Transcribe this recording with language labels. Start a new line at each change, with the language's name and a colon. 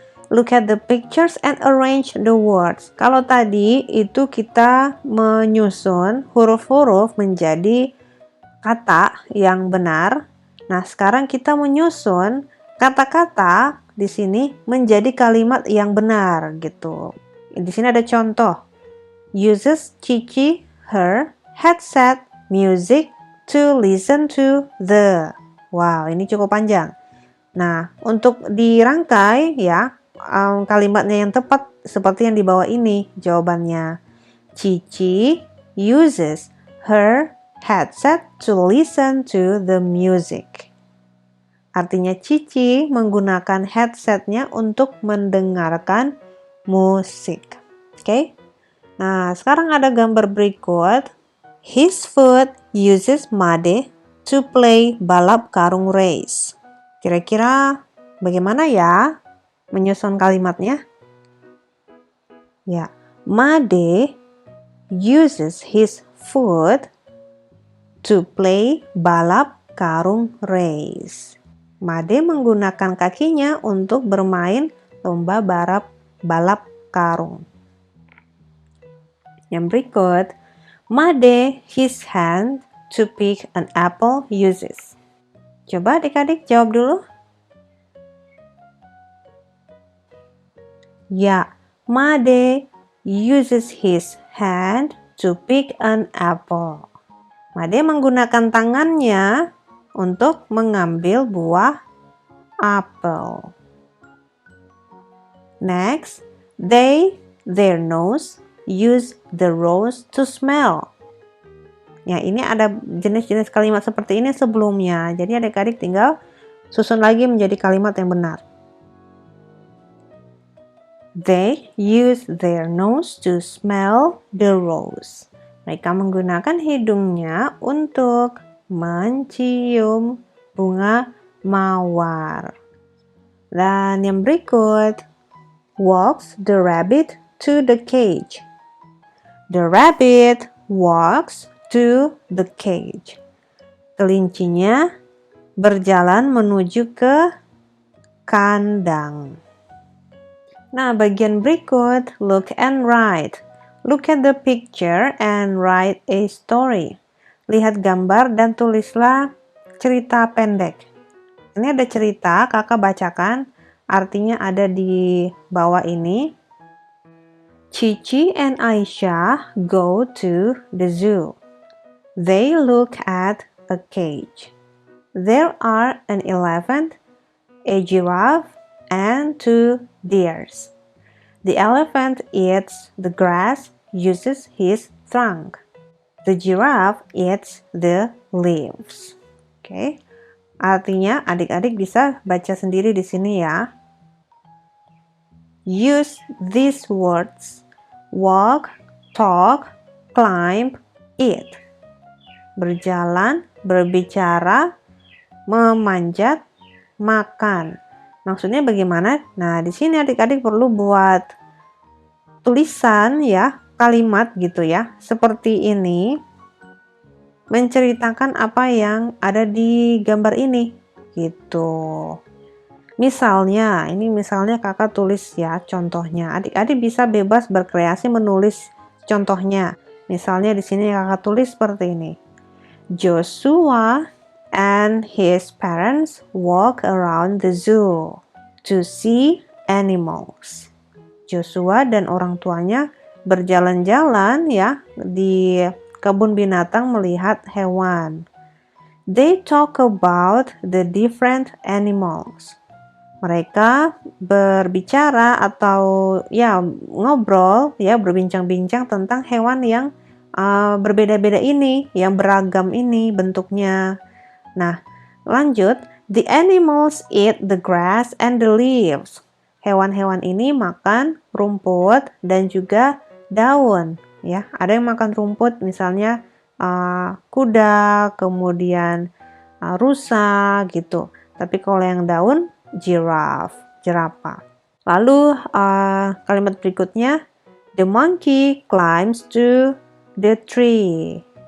English: Look at the pictures and arrange the words.
Indonesian: Kalau tadi itu kita menyusun huruf-huruf menjadi kata yang benar. Nah, sekarang kita menyusun kata-kata di sini menjadi kalimat yang benar gitu. Di sini ada contoh.
English: Uses Cici her headset music to listen to the.
Indonesian: Wow, ini cukup panjang. Nah, untuk dirangkai ya, kalimatnya yang tepat seperti yang di bawah ini jawabannya.
English: Cici uses her headset to listen to the music.
Indonesian: Artinya Cici menggunakan headsetnya untuk mendengarkan musik. Oke? Nah, sekarang ada gambar berikut.
English: His foot uses Made to play
Indonesian: balap karung
English: race.
Indonesian: Kira-kira bagaimana ya menyusun kalimatnya?
English: Ya, Made uses his foot to play
Indonesian: balap karung
English: race.
Indonesian: Made menggunakan kakinya untuk bermain lomba balap karung.
English: Yang berikut, Made his hand to pick an apple uses.
Indonesian: Coba adik-adik jawab dulu.
English: Ya, Made uses his hand to pick an apple.
Indonesian: Made menggunakan tangannya untuk mengambil buah apel.
English: Next, their nose, use the rose to smell.
Indonesian: Ya, ini ada jenis-jenis kalimat seperti ini sebelumnya. Jadi adik-adik tinggal susun lagi menjadi kalimat yang benar.
English: They use their nose to smell the rose.
Indonesian: Mereka menggunakan hidungnya untuk mencium bunga mawar.
English: Dan yang berikut, walks the rabbit to the cage. The rabbit walks to the cage.
Indonesian: Kelincinya berjalan menuju ke kandang. Nah, bagian berikut,
English: look and write. Look at the picture and write a story.
Indonesian: Lihat gambar dan tulislah cerita pendek. Ini ada cerita, kakak bacakan. Artinya ada di bawah ini.
English: Cici and Aisyah go to the zoo. They look at a cage. There are an elephant, a giraffe, and 2 deers. The elephant eats the grass, uses his trunk. The giraffe eats the leaves. Oke.
Indonesian: Artinya adik-adik bisa baca sendiri di sini ya.
English: Use these words: walk, talk, climb, eat.
Indonesian: Berjalan, berbicara, memanjat, makan. Maksudnya bagaimana? Nah, di sini adik-adik perlu buat tulisan ya, kalimat gitu ya. Seperti ini. Menceritakan apa yang ada di gambar ini. Gitu. Misalnya, ini misalnya kakak tulis ya contohnya. Adik-adik bisa bebas berkreasi menulis contohnya. Misalnya di sini kakak tulis seperti ini.
English: Joshua and his parents walk around the zoo to see animals.
Indonesian: Joshua dan orang tuanya berjalan-jalan ya di kebun binatang melihat hewan.
English: They talk about the different animals.
Indonesian: Mereka berbicara atau ya ngobrol ya berbincang-bincang tentang hewan yang berbeda-beda ini, yang beragam ini bentuknya. Nah, lanjut.
English: The animals eat the grass and the leaves.
Indonesian: Hewan-hewan ini makan rumput dan juga daun. Ya, ada yang makan rumput, misalnya kuda, kemudian rusa gitu. Tapi kalau yang daun, jerapah. Lalu kalimat berikutnya,
English: the monkey climbs to the tree.